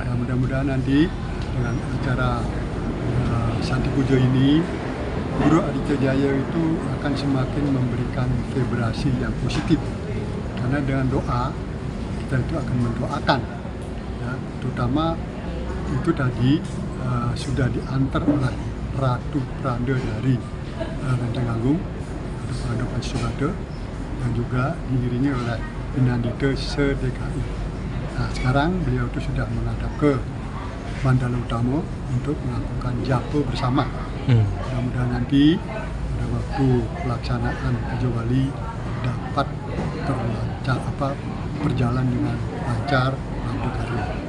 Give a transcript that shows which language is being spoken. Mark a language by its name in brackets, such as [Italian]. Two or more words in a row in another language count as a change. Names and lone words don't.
[Indonesian] Nah, mudah-mudahan nanti dengan acara Santi Puja ini, Guru Aditya Jaya itu akan semakin memberikan vibrasi yang positif, karena dengan doa kita itu akan mendoakan, ya, terutama itu tadi sudah diantar oleh Ratu Pedanda dari Lenteng Agung, Ratu Pedanda Panji Sugata, dan juga diiringi oleh pinandita se-DKI. Nah, sekarang beliau itu sudah menghadap ke Mandala Utama untuk melakukan japa bersama. Mudah-mudahan nanti pada waktu pelaksanaan Puja Wali dapat berjalan dengan lancar dan berkarya.